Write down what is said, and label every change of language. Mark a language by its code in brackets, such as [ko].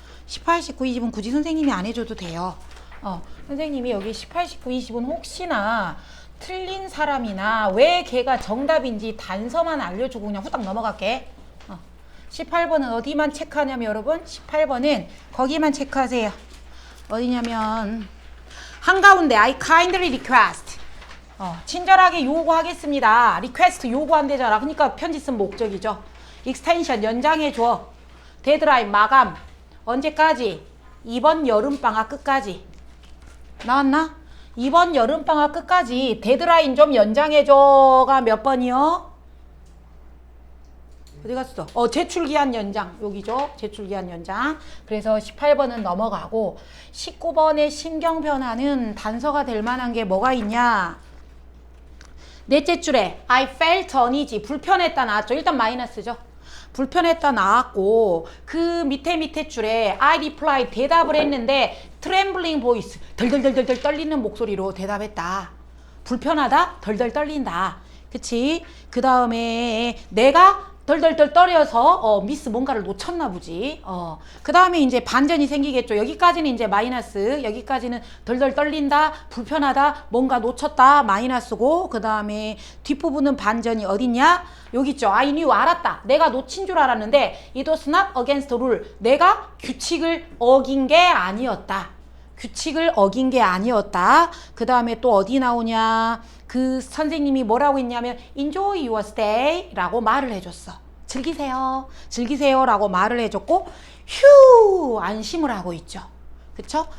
[ko] 18, 19, 20은 굳이 선생님이 안 해줘도 돼요. 선생님이 여기 18, 19, 20은 혹시나 틀린 사람이나 왜 걔가 정답인지 단서만 알려주고 그냥 후딱 넘어갈게. 18번은 어디만 체크하냐면 여러분 18번은 거기만 체크하세요. 어디냐면 한가운데 [en] I kindly request. [ko] 친절하게 요구하겠습니다. request 요구한대잖아. 그러니까 편지 쓴 목적이죠. extension 연장해줘. 데드라인 마감 언제까지? 이번 여름방학 끝까지. 나왔나? 이번 여름방학 끝까지 데드라인 좀 연장해줘가 몇 번이요? 어디 갔어? 제출기한 연장. 여기죠. 제출기한 연장. 그래서 18번은 넘어가고 19번의 심경변화는 단서가 될 만한 게 뭐가 있냐? 넷째 줄에 [en] I felt uneasy. [ko] 불편했다 나왔죠. 일단 마이너스죠. 불편했다 나왔고 그 밑에 줄에 [en] I replied. [ko] 대답을 했는데 [en] trembling voice. [ko] 덜덜덜덜 떨리는 목소리로 대답했다. 불편하다? 덜덜 떨린다. 그치? 그 다음에 내가 덜덜덜 떨려서 미스 뭔가를 놓쳤나 보지. 그 다음에 이제 반전이 생기겠죠. 여기까지는 이제 마이너스, 여기까지는 덜덜 떨린다, 불편하다, 뭔가 놓쳤다, 마이너스고, 그 다음에 뒷부분은 반전이 어딨냐? 여기 있죠. [en] I knew, [ko] 알았다. 내가 놓친 줄 알았는데 [en] it was not against the rule. [ko] 내가 규칙을 어긴 게 아니었다. 규칙을 어긴 게 아니었다. 그 다음에 또 어디 나오냐? 그 선생님이 뭐라고 했냐면 [en] enjoy your stay [ko] 라고 말을 해줬어. 즐기세요. 즐기세요 라고 말을 해줬고 휴 안심을 하고 있죠. 그쵸?